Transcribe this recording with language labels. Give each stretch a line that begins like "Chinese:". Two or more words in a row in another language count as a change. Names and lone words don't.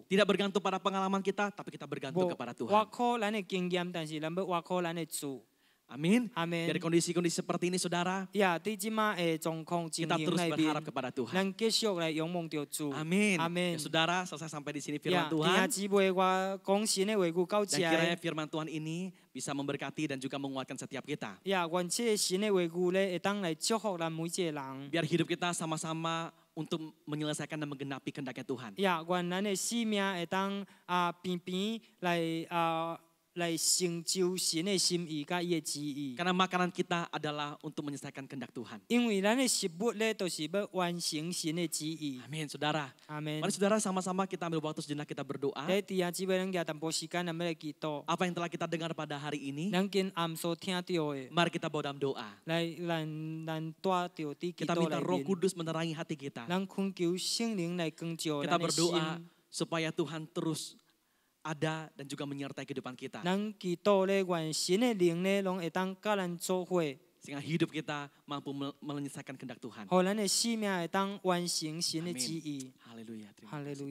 Indonesian: Tidak bergantung pada pengalaman kita, tapi kita bergantung
Min Nan Chinese: 無
Indonesian: kepada
Min Nan Chinese: 挖
Indonesian: Tuhan.
Min Nan Chinese: 靠咱的經驗，但是咱要挖靠咱的主。
Indonesian: Amin.
Min Nan Chinese: 阿門
Indonesian: Dari。kondisi-kondisi seperti ini, saudara,
Min Nan Chinese: 呀，佇即馬的狀況情
Indonesian: kita
Min Nan Chinese: 形
Indonesian: terus
Min Nan Chinese: 內
Indonesian: berharap
Min Nan Chinese: 面，
Indonesian: kepada Tuhan.
Min Nan Chinese: 咱繼續來仰望着主。
Indonesian: Amin. Amin. Ya, saudara, selesai sampai di sini
Min Nan Chinese: 呀，
Indonesian: firman
Min Nan Chinese: 弟兄
Indonesian: Tuhan.
Min Nan Chinese: 姊妹，我講神的話語到
Indonesian: Dan
Min Nan Chinese: 這
Indonesian: kiranya
Min Nan Chinese: 裡。
Indonesian: firman Tuhan ini bisa memberkati dan juga menguatkan setiap kita.
Min Nan Chinese: 呀，願這個神的話語咧，會當來祝福咱每一個人。
Indonesian: Biar hidup kita sama-sama untuk menyelesaikan dan menggenapi kehendaknya Tuhan.
Min Nan Chinese: 呀，願咱的生命會當邊邊來成就神的心意甲伊的旨意。
Indonesian: Karena makanan kita adalah untuk menyelesaikan kehendak Tuhan.
Min Nan Chinese: 因為咱的食物咧，都是要完成神的旨意。
Indonesian: Amin, saudara.
Min Nan Chinese: 阿門。
Indonesian: Mari saudara sama-sama kita ambil waktu sejenak kita berdoa.
Min Nan Chinese: 咧，弟兄姊妹，咱家淡薄時間，咱要來祈禱。
Indonesian: Apa yang telah kita dengar pada hari ini,
Min Nan Chinese: 咱今暗所聽到的，
Indonesian: mari kita bawa dalam doa.
Min Nan Chinese: 來咱帶着佇祈
Indonesian: Kita
Min Nan Chinese: 禱
Indonesian: minta
Min Nan Chinese: 內
Indonesian: Roh
Min Nan Chinese: 面，
Indonesian: Kudus menerangi hati kita.
Min Nan Chinese: 咱懇求聖靈來光照
Indonesian: Kita
Min Nan Chinese: 咱的
Indonesian: berdoa
Min Nan Chinese: 心。
Indonesian: supaya Tuhan terus ada dan juga menyertai kehidupan kita.
Min Nan Chinese: 咱祈禱咧，願神的靈咧，攏會當甲咱做伙，
Indonesian: Sehingga hidup kita mampu menyelesaikan kehendak Tuhan.
Min Nan Chinese: 互咱的生命會當完成神的旨
Indonesian: Amin.
Min Nan Chinese: 意。
Indonesian: Haleluya. Terima
Min Nan Chinese: 哈利
Indonesian: kasih.